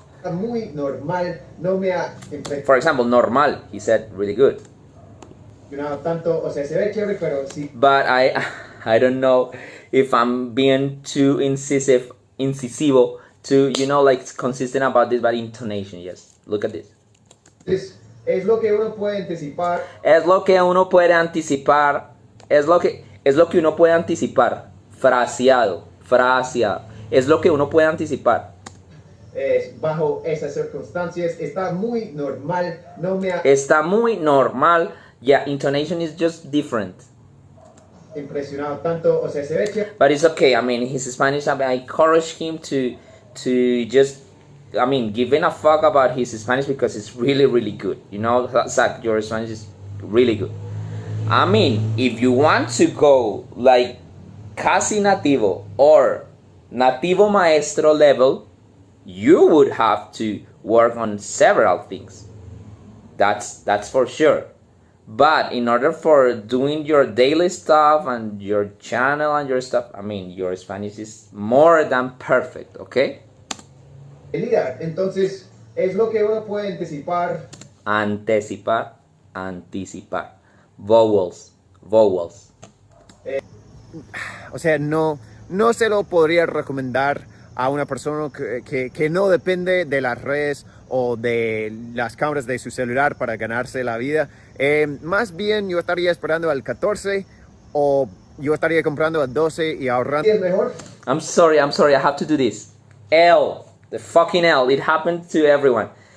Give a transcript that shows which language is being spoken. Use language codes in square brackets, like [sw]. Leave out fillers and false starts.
[es] Muy normal, no me ha [en] For example, normal, he said really good. [es] Tanto, o sea, se ve chévere, pero sí. [en] But I don't know if I'm being too incisivo to, you know, like consistent about this, but intonation, yes. Look at this. [es] Es lo que uno puede anticipar. Es lo que uno puede anticipar. Es lo que uno puede anticipar. Fraseado. Es lo que uno puede anticipar. Bajo esas circunstancias está muy normal, no me ha Está muy normal. [en] Yeah, intonation is just different. [es] impresionado tanto, o sea, se ve chévere. [en] But it's okay. I mean, his Spanish, I encourage him to just, I mean, giving a fuck about his Spanish because it's really, really good. You know, Zach, your Spanish is really good. I mean, if you want to go like [es] casi nativo [en] or [es] nativo maestro [en] level, you would have to work on several things. That's for sure. But in order for doing your daily stuff and your channel and your stuff, I mean, your Spanish is more than perfect, okay? [es] Entonces, es lo que uno puede anticipar. Anticipar, anticipar. [en] Vowels, vowels. [es] O sea, no se lo podría recomendar a una persona que no depende de las redes o de las cámaras de su celular para ganarse la vida. Más bien yo estaría esperando al 14 o yo estaría comprando al 12 y ahorrando. ¿Es mejor? [en] I'm sorry, I have to do this. L, the fucking L, it happened to everyone.